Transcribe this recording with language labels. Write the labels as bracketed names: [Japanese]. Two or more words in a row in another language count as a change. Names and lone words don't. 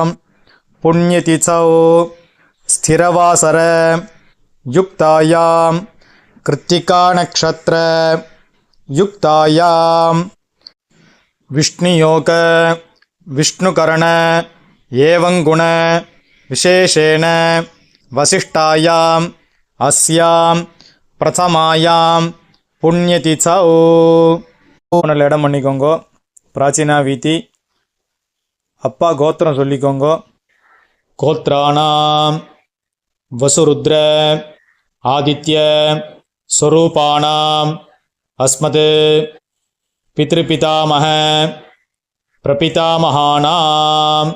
[Sanskrit] पुण्यतिथौ स्थिरवासर युक्तायां कृत्तिका नक्षत्र युक्तायां विष्णुयोग विष्णुकरण एवं गुण विशेषेण वसिष्ठायां अस्यां प्रथमायां புண்ணியதிசௌ [Tamil] நல்ல இடம் பண்ணிக்கோங்க. பிராச்சீனா வீதி. அப்பா கோத்திரம் சொல்லிக்கோங்க. [Sanskrit] गोत्राणाम् वसुरुद्र आदित्य स्वरूपाणाम् अस्मत् पितृपितामह प्रपितामहानाम्.